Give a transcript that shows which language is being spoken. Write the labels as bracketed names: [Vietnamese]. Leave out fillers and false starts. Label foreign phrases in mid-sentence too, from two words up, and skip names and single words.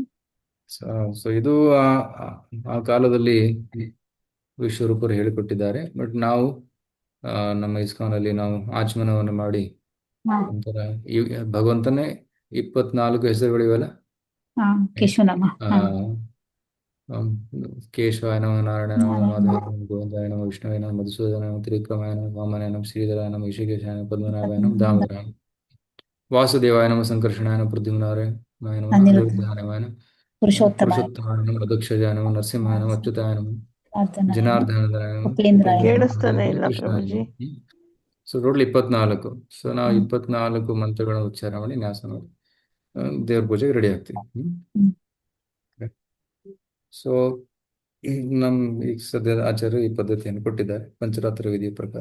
[Kannada] ಸೊ ಇದು ಆ ಕಾಲದಲ್ಲಿ ವಿಶ್ವರೂಪರು ಹೇಳಿಕೊಟ್ಟಿದ್ದಾರೆ. ಬಟ್ ನಾವು ನಮ್ಮ ಇಸ್ಕಾನಲ್ಲಿ ನಾವು ಆಚಮನವನ್ನು ಮಾಡಿ ಹಾ ಒಂಥರ ಭಗವಂತನೇ 24 ಹೆಸರುಗಳಿವೆಲ್ಲ. ಹಾ ಕೇಶುನಾಮ. ಆ, ಹಾ [Sanskrit] केशवाय नमः नारायण नमः माधवाय नमः गोविन्दाय नमः विष्णुवाय नमः मधुसूदनाय नमः त्रिविक्रमाय नमः वामनाय नमः श्रीधराय नमः ऋषिकेशाय नमः पद्मनाभाय नमः दामोदराय नमः वासुदेवाय नमः सङ्कर्षणाय नमः प्रद्युम्नाय नमः अनिरुद्धाय नमः, ಪುರುಷೋತ್ತಮ पुरुषोत्तमाय नमः मधुक्षजाय नमः नरसिंहाय नमः अच्युताय नमः, [Kannada] ಪ್ರಾರ್ಥನಾ [Sanskrit] जनार्दनाय नमः, ಉಪೇಂದ್ರಾಯ [Kannada] ಕೇಳಿಸ್ತಾನೆ ಇಲ್ಲ [Sanskrit] ಕೃಷ್ಣಾಯ [Kannada] ಪ್ರಭುಜಿ. [English] ನಮಃ. so total 24. [Kannada] ಸೊ ನಾವು 24 ಮಂತ್ರಗಳನ್ನು ಉಚ್ಚಾರ ಮಾಡಿ ನ್ಯಾಸ ಮಾಡಿ ದೇವ್ರ ಪೂಜೆಗೆ ರೆಡಿ ಆಗ್ತೀವಿ. ಸೊ ನಮ್ ಈಗ ಸದ್ಯದ ಆಚಾರ್ಯರು ಈ ಪದ್ಧತಿಯನ್ನು ಕೊಟ್ಟಿದ್ದಾರೆ ಪಂಚರಾತ್ರ ವಿಧಿಯ ಪ್ರಕಾರ.